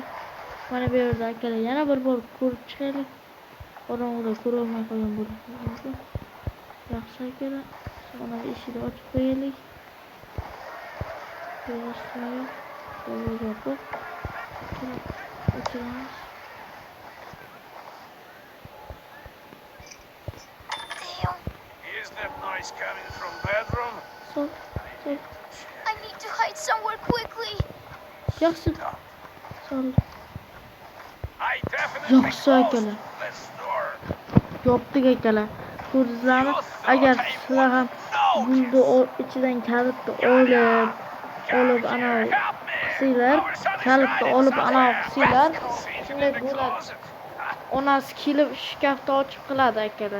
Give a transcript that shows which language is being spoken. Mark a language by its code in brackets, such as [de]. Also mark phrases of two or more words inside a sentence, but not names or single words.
[uz] Mana bu yerda akalar yana bir bor ko'rib chiqaylik. Qorong'uda ko'rolmay qolgan bo'lishi mumkin. Yaxshi akalar. Mana eshikni ochib qo'yaylik. Yaxshi. Yo'q. O'chiramiz. [en] Is that noise coming from bedroom? So. I need to hide somewhere quickly. [uz] Yaxshi. Sol. [en] I definitely [uz] Yaxshi akalar. [en] this door. [uz] Yopdik akalar. Ko'rdingizlarmi? Agar sizlar ham gulni ichidan kalitni olib ana qisinglar, kalitni olib ana qisinglar, shunday bo'ladi. Onasi kelib shkafni ochib qiladi akalar.